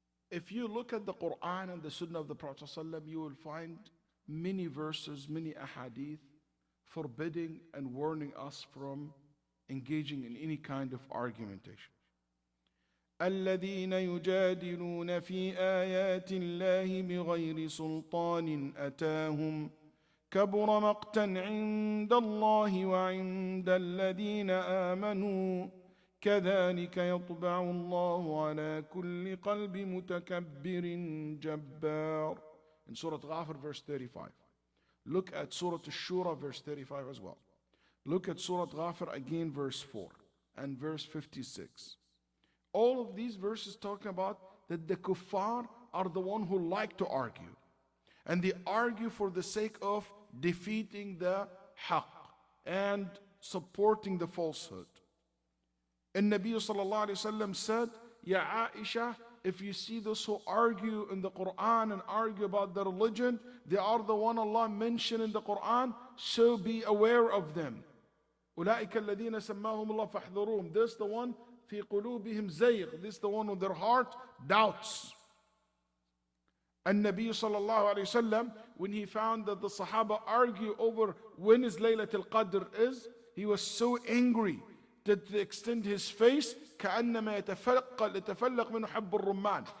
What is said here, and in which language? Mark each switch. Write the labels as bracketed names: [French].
[English] If you look at the Quran and the Sunnah of the Prophet ﷺ, you will find many verses, many ahadith forbidding and warning us from engaging in any kind of argumentation. [Arabic] الذين يجادلون في آيات الله بغير سلطان أتاهم كبر مقتا عند الله وعند الذين آمنوا كذلك يطبع الله على كل قلب متكبر جبار. [English] In Surah Ghafir verse 35. Look at Surah Shura verse 35 as well. Look at Surah Ghafir again verse 4 and verse 56. All of these verses talk about that the kuffar are the one who like to argue. And they argue for the sake of defeating the haqq and supporting the falsehood. And Nabi sallallahu alayhi wa sallam said, Ya Aisha, if you see those who argue in the Quran and argue about the religion, they are the one Allah mentioned in the Quran, so be aware of them. [Arabic] أولئك الذين سماهم الله فاحذروهم. [English] This the one [Arabic] في قلوبهم زيغ. [English] This the one with their heart doubts. And Nabi sallallahu alayhi wa sallam, when he found that the Sahaba argue over when is Laylatul Qadr is, he was so angry that to extend his face [Arabic] كأنما يتفلق منه حب الرمان.